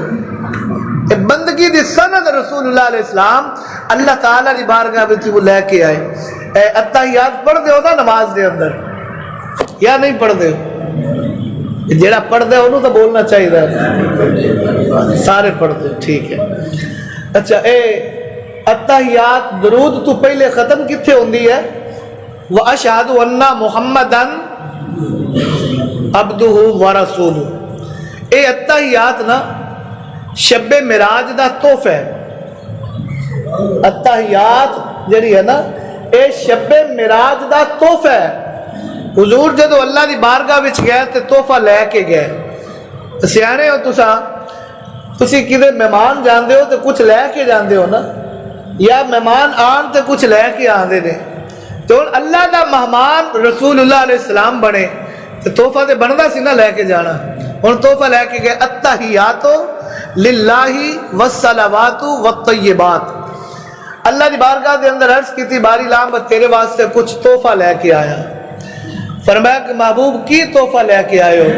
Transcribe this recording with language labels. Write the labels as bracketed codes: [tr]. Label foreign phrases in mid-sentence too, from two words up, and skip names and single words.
[pa] بندگی دی سند رسول اللہ علیہ السلام اللہ تعالیٰ دی بارگاہ وچ وہ لے کے آئے۔ اے اتحیات پڑھ دے ہو نا نماز دے اندر یا نہیں پڑھ دے ہو؟ جیڑا پڑھ دے انہوں تو بولنا چاہیے، سارے پڑھ دے، ٹھیک ہے۔ اچھا اے اتحیات درود تو پہلے ختم کتھے ہوندی ہے؟ [ar] وَأَشْهَدُ أَنَّ مُحَمَّدًا عَبْدُهُ وَرَسُولُهُ، [pa] اے اتحیات نا شب معراج دا تحفہ ہے، اتحیات جڑی ہے نا اے شب معراج دا تحفہ ہے۔ حضور جدو اللہ دی بارگاہ وچ گئے تے تحفہ لے کے گئے۔ سیانے ہو تسی کدے مہمان جاندے ہو تے کچھ لے کے جاندے ہو نا، یا مہمان آن تے کچھ لے کے آندے نے، تو اللہ دا مہمان رسول اللہ علیہ السلام بنے تو تحفہ تے بندا سی نہ لے کے جانا۔ ہن تحفہ لے کے گئے، [ar] اتحیات للہ والصلوات والطیبات، [pa] اللہ دی بارگاہ دے اندر عرض کی تھی باری لام تیرے واسطے کچھ تحفہ لے کے آیا۔ فرمایا کہ محبوب کی تحفہ لے کے آئے ہو؟